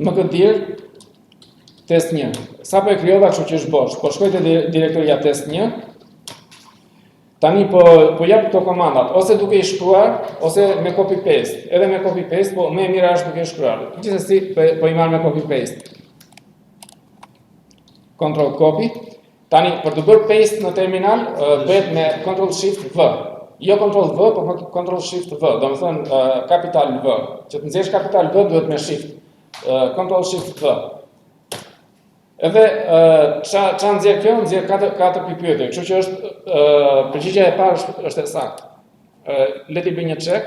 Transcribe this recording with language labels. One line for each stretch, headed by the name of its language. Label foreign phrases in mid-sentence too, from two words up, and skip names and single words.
Albanian: Më këtë dir test 1. Sa po e krijova, kështu që është bosh. Po shkoj te direktoria test 1. Tani po jap këto komandat, ose duke i shkruar, ose me
English: copy paste.
Albanian: Edhe me
English: copy paste,
Albanian: po më e mira është duke i shkruar. Gjithsesi po i marr me
English: copy paste. Control copy.
Albanian: Tani për të bërë paste në terminal bëhet me
English: Control Shift V.
Albanian: Jo
English: Control V,
Albanian: po
English: Control Shift V.
Albanian: Domethënë kapital V. Që të nxjesh kapital V duhet me Shift.
English: Control Shift V.
Albanian: Edhe ç'a nxjerr kjo? Nxjerr 4 pyetje. Kështu që është përgjigjja e parë është e saktë. Le të bëj një check.